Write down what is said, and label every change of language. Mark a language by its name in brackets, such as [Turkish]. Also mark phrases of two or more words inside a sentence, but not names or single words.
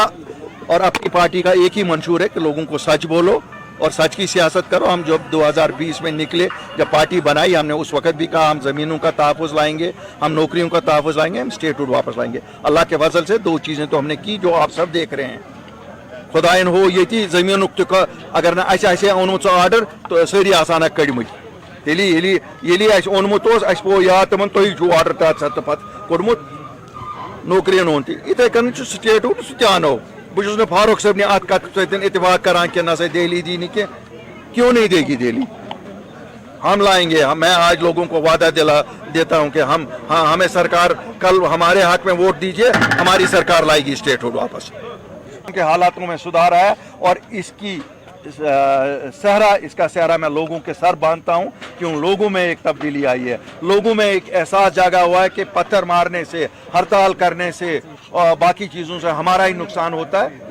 [Hindi] और अपनी पार्टी का एक ही मंशूर है कि लोगों को सच बोलो और सच की सियासत करो। हम जब 2020 में निकले, जब पार्टी बनाई, हमने उस वक्त भी कहा हम ज़मीनों का तहफ़्फ़ुज़ लाएंगे, हम नौकरियों का तहफ़्फ़ुज़ लाएंगे, हम स्टेटहुड वापस लाएंगे। अल्लाह के फजल से दो चीज़ें तो हमने की जो आप सब देख रहे हैं। [Kashmiri] खुदाइन हो ये ज़मीन अगर ना ओनमुत आर्डर तो सारी आसान कड़मत ये ओनमुत पो याद तमन तुम आर्डर तहत पत् कोड़मुत नौकरियन ओन इथे कन स्टेटहुड सह आनो। [Hindi] बस फारूक साहब ने [Kashmiri] अत कत सत्य इतफाक करान [Hindi] कि ना दिल्ली दी नहीं क्यों नहीं देगी दिल्ली, हम लाएंगे। मैं आज लोगों को वादा देता हूं कि हमें सरकार कल हमारे हाथ में वोट दीजिए, हमारी सरकार लाएगी स्टेटहुड वापस। उनके हालातों में सुधार आया और इसकी इसका सहरा मैं लोगों के सर बांधता हूं कि उन लोगों में एक तब्दीली आई है, लोगों में एक एहसास जागा हुआ है कि पत्थर मारने से, हड़ताल करने से और बाकी चीज़ों से हमारा ही नुकसान होता है।